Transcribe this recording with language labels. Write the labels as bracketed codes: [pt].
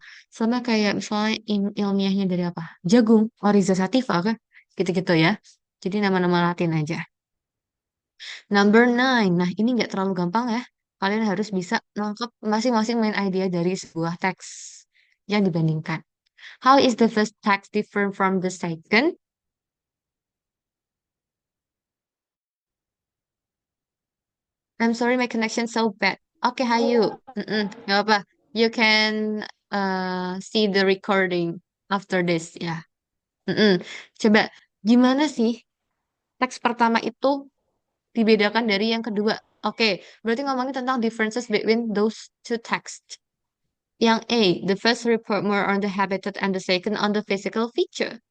[id] Sama kayak misalnya ilmiahnya dari apa? Jagung, Oryza sativa kan? Gitu-gitu ya. Jadi nama-nama Latin aja. [en] Number nine. [id] Nah, ini nggak terlalu gampang ya. Kalian harus bisa nangkep masing-masing main idea dari sebuah teks yang dibandingkan. [en] How is the first text different from the second? I'm sorry, my connection so bad. Oke, Hayu. [id] Nggak apa. [en] You can see the recording after this ya. Mm-mm. [id] Coba, gimana sih teks pertama itu dibedakan dari yang kedua? Oke, berarti ngomongin tentang [en] differences between those two texts. Yang A, the first report more on the habitat and the second on the physical feature.